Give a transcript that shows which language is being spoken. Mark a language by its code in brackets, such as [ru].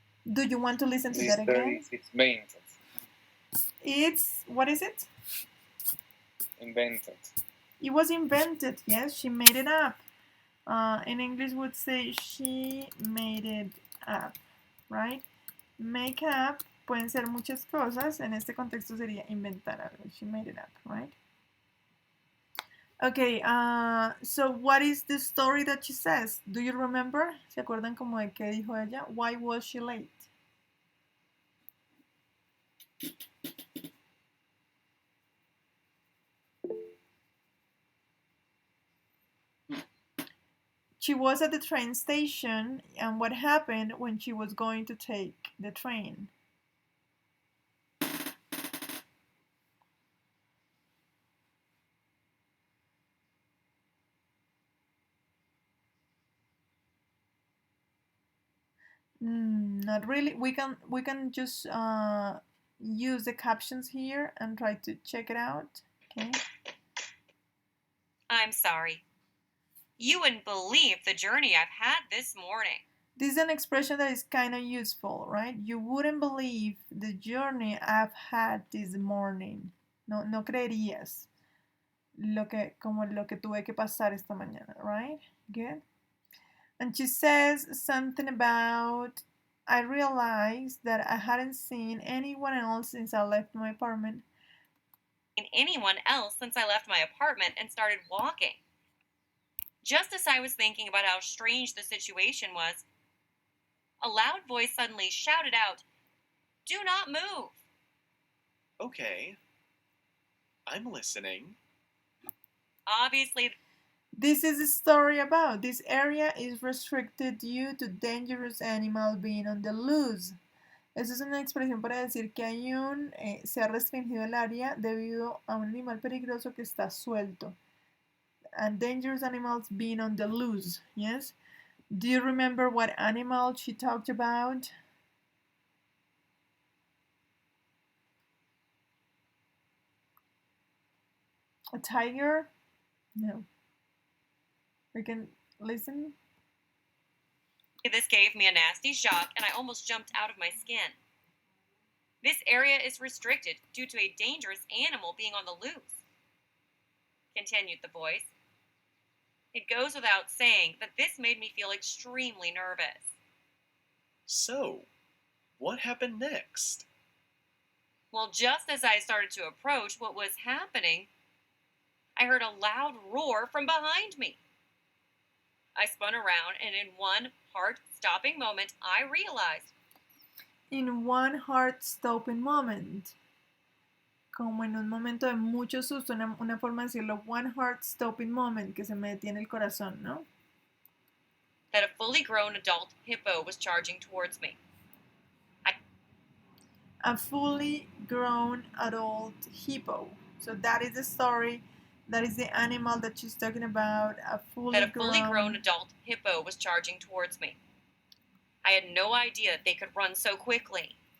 [en] Do you want to listen to This that story again? is invented. It's what is it? Invented. It was invented. Yes, she made it up. In English, would say she made it up, right? [es] Make up pueden ser muchas cosas. En este contexto sería inventar algo. [en] She made it up, right? Okay, so what is the story that she says? Do you remember? [es] ¿Se acuerdan como de qué dijo ella? [en] Why was she late? She was at the train station, and what happened when she was going to take the train? Not really. We can just use the captions here and try to check it out. Okay. I'm sorry. You wouldn't believe the journey I've had this morning. This is an expression that is kind of useful, right? You wouldn't believe the journey I've had this morning. [es] No creerías como lo que tuve que pasar esta mañana, [en] right? Good. And she says something about, I realized that I hadn't seen anyone else since I left my apartment. Anyone else since I left my apartment and started walking. Just as I was thinking about how strange the situation was, a loud voice suddenly shouted out, "Do not move!" Okay. I'm listening. Obviously, This is a story about this area is restricted due to dangerous animal being on the loose. [es] Eso es una expresión para decir que se ha restringido el área debido a un animal peligroso que está suelto. [en] And dangerous animals being on the loose, yes? Do you remember what animal she talked about? A tiger? No. We can listen. this gave me a nasty shock and I almost jumped out of my skin. This area is restricted due to a dangerous animal being on the loose, continued the voice. It goes without saying that this made me feel extremely nervous. So, what happened next? Well, just as I started to approach what was happening, I heard a loud roar from behind me. I spun around, and in one heart-stopping moment, I realized. In one heart-stopping moment. [es] Como en un momento de mucho susto, una forma de decirlo, [en] one heart-stopping moment, [es] que se me detiene el corazón, ¿no? [en] That a fully grown adult hippo was charging towards me. A fully grown adult hippo. So that is the story. That is the animal that she's talking about. A fully grown adult hippo was charging towards me. I had no idea they could run so quickly.